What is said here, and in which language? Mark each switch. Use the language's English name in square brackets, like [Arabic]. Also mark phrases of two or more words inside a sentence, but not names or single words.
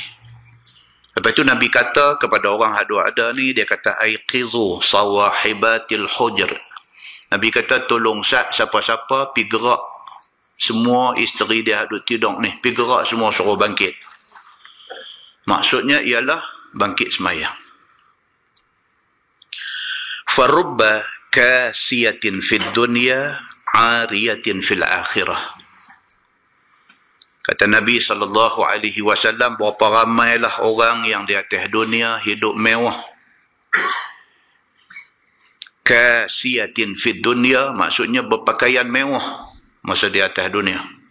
[Malay] Lepas tu Nabi kata kepada orang hadu ada ni, dia kata [Arabic] أيقظوا صواحبات الحجر. [Malay] Nabi kata, tolong siapa-siapa pergi gerak semua isteri dia duduk tidur ni, pergi gerak semua suruh bangkit. Maksudnya ialah bangkit semayang. [Arabic] فرب كاسية في الدنيا عارية في الآخرة. [Malay] Kata Nabi SAW, berapa ramailah orang yang di atas dunia hidup mewah. [Arabic] كاسية في الدنيا [Malay] maksudnya berpakaian mewah masa di atas dunia.